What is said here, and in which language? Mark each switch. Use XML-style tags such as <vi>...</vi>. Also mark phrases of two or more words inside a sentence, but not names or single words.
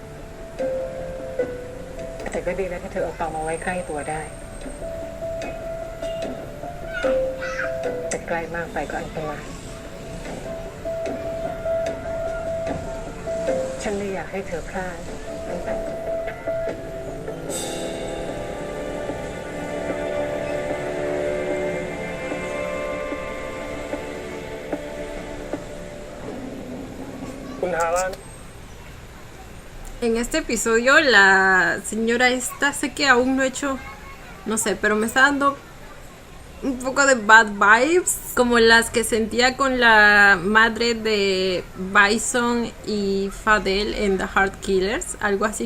<th>แต่ก็ดีแล้วที่เธอเอาตองมาไว้ใกล้ตัวได้จะใกล้มากไปก็อันตรายฉันไม่อยากให้เธอพลาด คุณทาร่า</th> <es>En este episodio la señora esta, sé que aún no he hecho, no sé, pero me está dando un poco de</es> <en>bad vibes,</en> <es>como las que sentía con la madre de Bison y Fadel en The Heart Killers, algo así.</es>